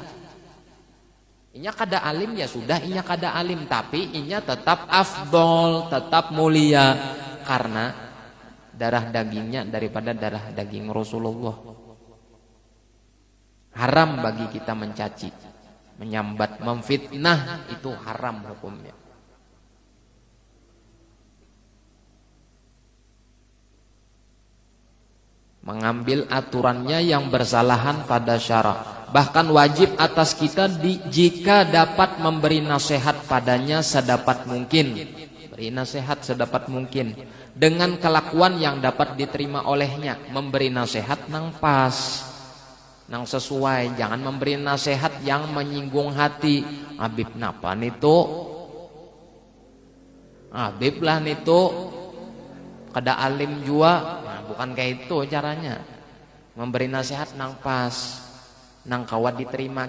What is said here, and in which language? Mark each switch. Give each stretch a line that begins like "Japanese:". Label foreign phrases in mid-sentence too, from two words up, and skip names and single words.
Banjar: Inya kada alim ya sudah, inya kada alim, tapi inya tetap afdol, tetap mulia karena darah dagingnya daripada darah daging Rasulullah.
Indonesian: Haram bagi kita mencaci, menyambat, memfitnah, itu haram hukumnya. Mengambil aturannya yang bersalahan pada syara. Bahkan wajib atas kita jika dapat memberi nasihat padanya sedapat mungkin. Beri nasihat sedapat mungkin dengan kelakuan yang dapat diterima olehnya.
Banjar: Memberi nasihat nang pas, nang sesuai.
Indonesian: Jangan memberi nasihat yang menyinggung hati.
Banjar: Habib napa nito? Habib lah nito, kada alim jua. Nah, bukan kayak itu caranya. Memberi nasihat nang pas, nang kawat diterima.